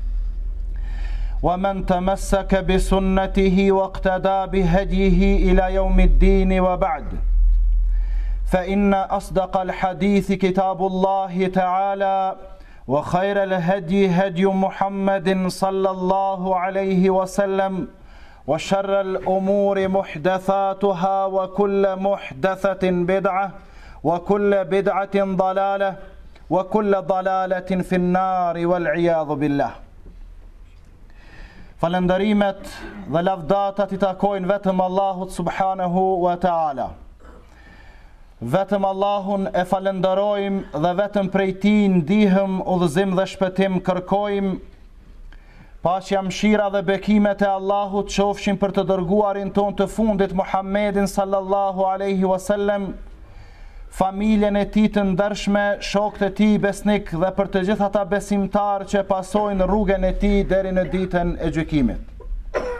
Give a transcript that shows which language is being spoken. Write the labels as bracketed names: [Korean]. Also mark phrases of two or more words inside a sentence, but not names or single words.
[Arabic] ومن تمسك بسنته واقتدى بهديه إلى يوم الدين وبعد فإن أصدق الحديث كتاب الله تعالى وخير الهدي هدي محمد صلى الله عليه وسلم وشر الأمور محدثاتها وكل محدثة بدعة وكل بدعة ضلالة وكل ضلالة في النار والعياذ بالله. [Albanian] Falëndërimet dhe lavdatat I takojnë vetëm Allahut [Arabic] سبحانه وتعالى. [Albanian] Vetëm Allahun e falënderojmë dhe vetëm prej Tij ndihëm, udhëzim dhe shpëtim kërkojmë. Paqja, mëshira dhe bekimet e Allahut qofshin për të dërguarin ton të fundit Muhammedin [Arabic] صلى الله عليه وسلم, [Albanian] familjen e tij të ndershme, shokët e tij besnik dhe për të gjithë ata besimtar që pasojnë rrugën e tij deri në ditën e gjykimit.